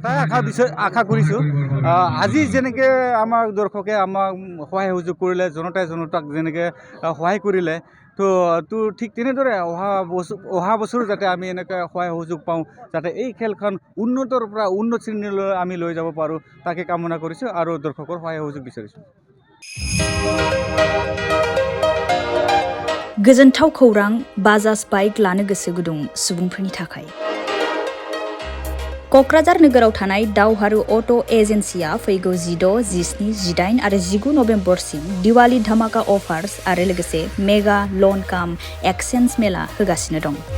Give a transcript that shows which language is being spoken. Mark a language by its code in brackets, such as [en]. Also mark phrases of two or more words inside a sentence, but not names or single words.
[as] তাই আশা কৰিছোঁ আজি যেনেকৈ আমাৰ দৰ্শকে আমাক সহায় সহযোগ কৰিলে জনতাই জনতাক যেনেকৈ সহায় কৰিলে তো ঠিক তেনেদৰে অহা বছৰো যাতে আমি এনেকৈ সহায় সহযোগ পাওঁ যাতে এই খেলখন উন্নতৰ পৰা উন্নত শ্ৰেণীলৈ আমি লৈ যাব পাৰোঁ তাকে কামনা কৰিছোঁ আৰু দৰ্শকৰ সহায় সহযোগ বিচাৰিছোঁ। [brx] गोजोनथाव खौरां बाजाज बाइक लानो गोसो गुदुं सुबुंफोरनि थाखाय क'क्राझार नोगोराव थानाय दावहारु अट' एजेन्सिया फैगौ 16, 17, 18 आरो 19 नभेम्बरसिम दिवाली धमाका अफार्स आरो लोगोसे [en] mega loan cum exchange [brx] मेला होगासिनो दं।